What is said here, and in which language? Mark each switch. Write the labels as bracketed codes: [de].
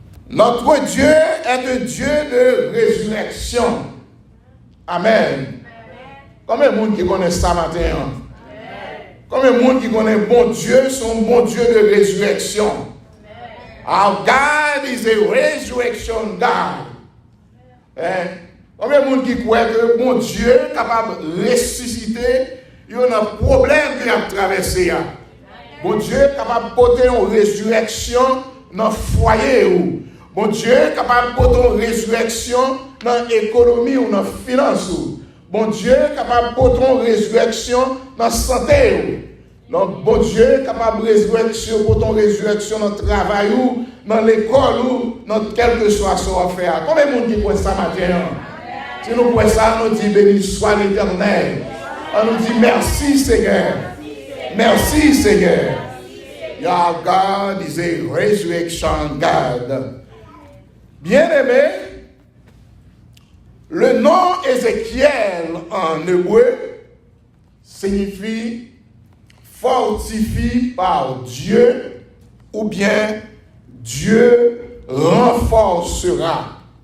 [fr] Notre Dieu est un Dieu de résurrection. Amen. Combien de monde qui connaît ça matin? Combien de monde qui connaît bon Dieu, son bon Dieu de résurrection? [en] Our God is a resurrection God. [fr] Combien de monde qui croit que bon Dieu est capable de ressusciter? Il y a un problème qui a traversé. Bon Dieu est capable de porter une résurrection dans le foyer. Bon Dieu est capable de porter une résurrection dans l'économie ou dans la finance. Bon Dieu est capable de porter une résurrection dans la santé. Donc, bon Dieu est capable de porter une résurrection dans le travail ou dans l'école ou dans quel que soit son affaire. Combien de monde qui croit ça matin? Si nous croyons ça, nous disons béni soit l'Éternel. On nous dit merci Seigneur. Merci Seigneur. [en] Your God is a resurrection God. [fr] Bien-aimé, le nom Ézéchiel en hébreu signifie fortifié par Dieu ou bien Dieu renforcera.